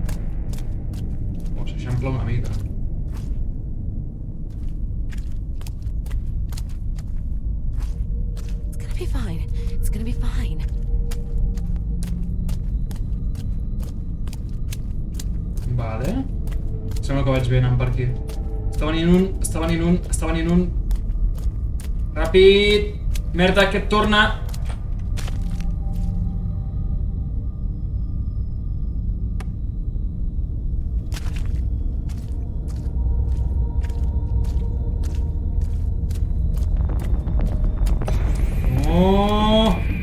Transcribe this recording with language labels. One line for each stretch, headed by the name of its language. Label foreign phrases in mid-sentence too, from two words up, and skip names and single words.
Catalan: O s'eixampla una mica.
English: It's gonna be fine. It's gonna be fine.
Catalan: Vale. Sembla que vaig bé anant per aquí. Està venint un, està venint un, està venint un. Ràpid! Merda, que et torna! No!